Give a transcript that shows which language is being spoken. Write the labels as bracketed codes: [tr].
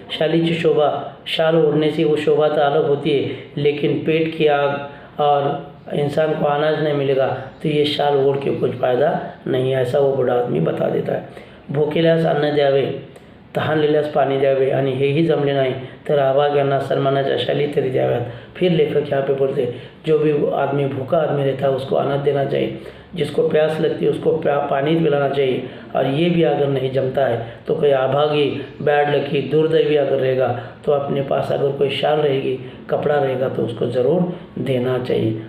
[mr] शालीची शोभा [hi] शाल ओढ़ने से वो शोभा तो अलग होती है, लेकिन पेट की आग और इंसान को अनाज नहीं मिलेगा तो ये शाल ओढ़ के कुछ फ़ायदा नहीं है, ऐसा वो बूढ़ा आदमी बता देता है। [mr] भोकेल्यास अन्न द्यावे, तहानलेल्यास पाणी द्यावे आणि हेही जमले नाही तर अभाग्यांना सन्मानाच्या शाली तरी द्याव्यात। [hi] फिर लेखक यहाँ पे बोलते जो भी आदमी भूखा आदमी रहता है उसको अन्न देना चाहिए, जिसको प्यास लगती है उसको पानी पिलाना चाहिए, और ये भी अगर नहीं जमता है तो कोई अभागी बैड लकी दुर्दैवी अगर रहेगा तो अपने पास अगर कोई शाल रहेगी कपड़ा रहेगा तो उसको ज़रूर देना चाहिए।